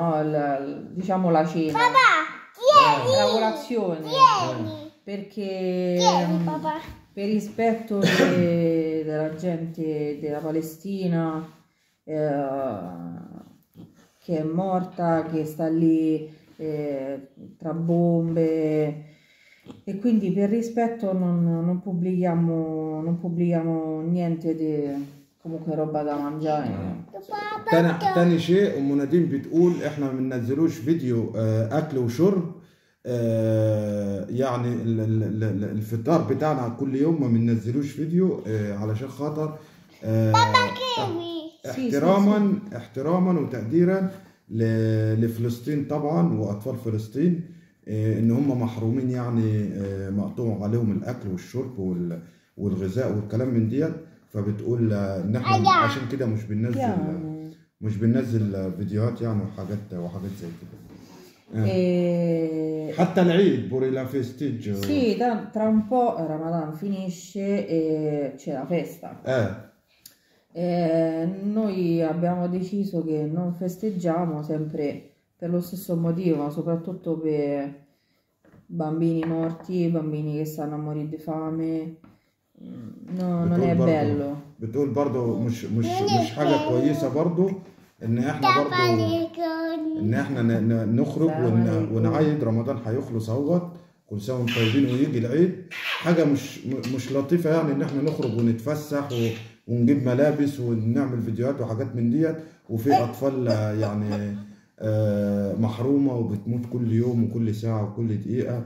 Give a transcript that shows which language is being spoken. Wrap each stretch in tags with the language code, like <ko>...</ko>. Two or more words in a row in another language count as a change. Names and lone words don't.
<it>Diciamo la cena, la colazione, perché per rispetto della gente della Palestina che è morta, che sta lì tra bombe, e quindi per rispetto non pubblichiamo niente di comunque roba da mangiare.</it> <ar>تاني شيء ام نادين بتقول احنا ما بننزلوش فيديو اكل وشرب. يعني الفطار بتاعنا كل يوم ما بننزلوش فيديو علشان خاطر احتراما وتقديرا لفلسطين طبعا واطفال فلسطين، ان هم محرومين، يعني مقطوع عليهم الاكل والشرب والغذاء والكلام من ديت. فبتقول ان احنا عشان كده مش بننزل فيديوهات يعني وحاجات زي كده. حتى العيد</ar> <it>pure la festeggia. Sì, tra un po' Ramadan finisce e c'è la festa. Noi abbiamo deciso che non festeggiamo, sempre per lo stesso motivo, ma soprattutto per bambini morti, bambini che stanno a morire di fame. non è bello.</it> <ar>بتقول برضو مش حاجة كويسة برضو ان احنا نخرج ونعيد. رمضان هيخلص اهوت، كل سنة وانتم طيبين ويجي العيد. حاجة مش لطيفة يعني ان احنا نخرج ونتفسح ونجيب ملابس ونعمل فيديوهات وحاجات من ديت، وفي اطفال يعني محرومة وبتموت كل يوم وكل ساعة وكل دقيقة.</ar>